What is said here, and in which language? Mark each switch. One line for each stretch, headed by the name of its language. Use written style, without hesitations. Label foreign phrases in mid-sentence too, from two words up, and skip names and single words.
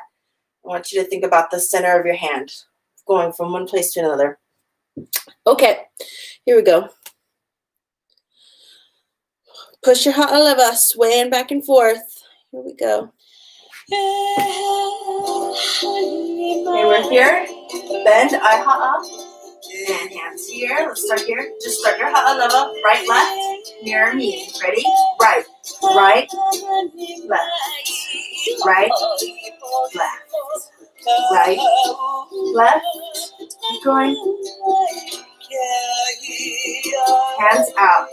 English: I want you to think about the center of your hand, going from one place to another. Okay, here we go. Push your ʻāina, swaying back and forth. Here we go. Okay, we're here. Bend, ʻaihaʻa, and hands here. Let's start here. Just start your ʻāina, right, left, mirror me. Ready? Right, right, left, right, left, right, left. Keep going. Hands out.